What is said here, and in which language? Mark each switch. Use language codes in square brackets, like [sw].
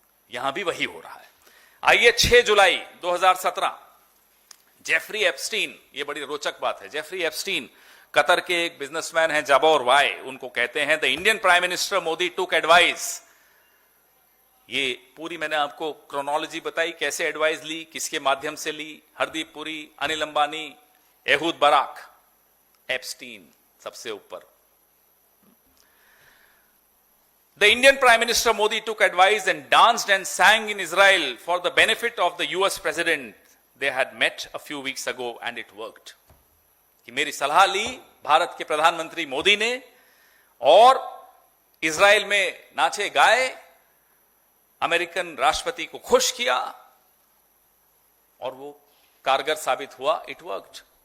[hi] यहां भी वही हो रहा है। आइए 6 जुलाई 2017 जेफरी एप्स्टीन, ये बड़ी रोचक बात है, जेफरी एप्स्टीन कतर के एक बिजनेसमैन हैं, जाबोर वाई, उनको कहते हैं the Indian prime minister Modi took advice. ये पूरी मैंने आपको क्रोनोलॉजी बताई, कैसे एडवाइस ली, किसके माध्यम से ली। Hardeep Puri, Anil Ambani, Ehud Barak, Epstein सबसे ऊपर। [en] The Indian Prime Minister Modi took advice and danced and sang in Israel for the benefit of the US President. They had met a few weeks ago and it worked. [hi] कि मेरी सलाह ली भारत के प्रधानमंत्री मोदी ने और Israel में नाचे गाए, अमेरिकन राष्ट्रपति को खुश किया और वो कारगर साबित हुआ. It worked.